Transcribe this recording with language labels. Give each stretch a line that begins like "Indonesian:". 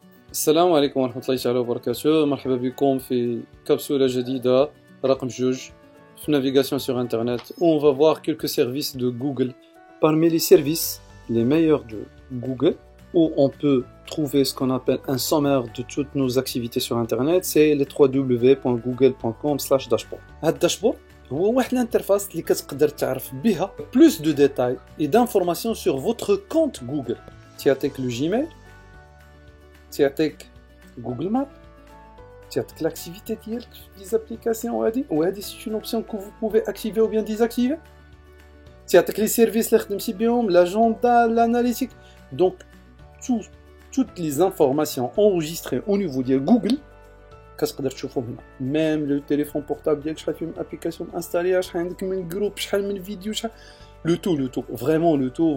Arabic: السلام عليكم ورحمة الله تعالى وبركاته. مرحبا بكم في كبسولة جديدة رقم جوج في
French: navigation sur internet où on va voir quelques services de Google. Parmi les services les meilleurs de Google où on peut trouver ce qu'on appelle un sommaire de toutes nos activités sur internet, c'est les www.google.com/dashboard.
Arabic: هاد الداشبورد هو واحد الانترفاس اللي كتقدر تعرف بها
French: plus de détails et d'informations sur votre compte Google.
Arabic: تعطيك
French: le Gmail, تعطيك Google Maps, تعطيك l'activité
Arabic: ديالك في
French: les applications
Arabic: وهذه
French: c'est une option que vous pouvez activer ou bien désactiver.
Arabic: تعطيك
French: les services
Arabic: اللي خدمتي بهم,
French: l'agenda, l'analytique. Donc toutes les informations enregistrées au niveau de Google
Arabic: كتقدر تشوفهم هنا.
French: Même le téléphone portable
Arabic: ديالك شحال فيه من
French: application installée,
Arabic: شحال عندك من
French: groupe,
Arabic: شحال من
French: فيديو,
Arabic: شحال
French: le tout, vraiment le tout.